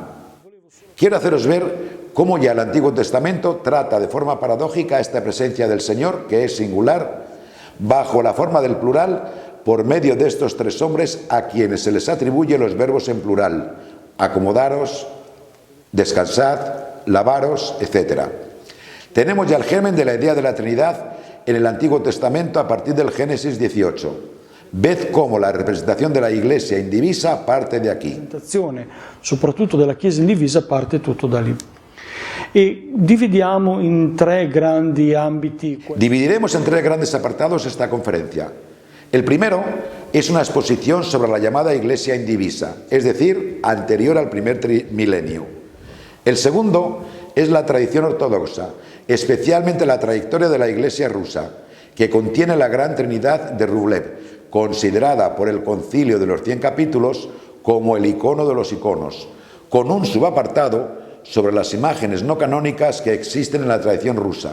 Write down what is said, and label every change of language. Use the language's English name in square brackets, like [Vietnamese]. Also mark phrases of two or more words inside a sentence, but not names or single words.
[Spanish] Quiero haceros ver cómo ya el Antiguo Testamento trata de forma paradójica esta presencia del Señor, que es singular, bajo la forma del plural, por medio de estos 3 hombres a quienes se les atribuye los verbos en plural: acomodaros, descansad, lavaros, etc. Tenemos ya el germen de la idea de la Trinidad en el Antiguo Testamento a partir del Génesis 18. Ved cómo la representación de la Iglesia indivisa parte de aquí. [Italian] La presentazione, soprattutto della Chiesa indivisa, parte tutto da lì. E dividiamo in 3 grandi ambiti. [Spanish] Dividiremos en 3 grandes apartados esta conferencia. El primero es una exposición sobre la llamada Iglesia indivisa, es decir, anterior al primer milenio. El segundo es la tradición ortodoxa, especialmente la trayectoria de la Iglesia rusa, que contiene la Gran Trinidad de Rublev, considerada por el Concilio de los 100 capítulos como el icono de los iconos, con un subapartado sobre las imágenes no canónicas que existen en la tradición rusa.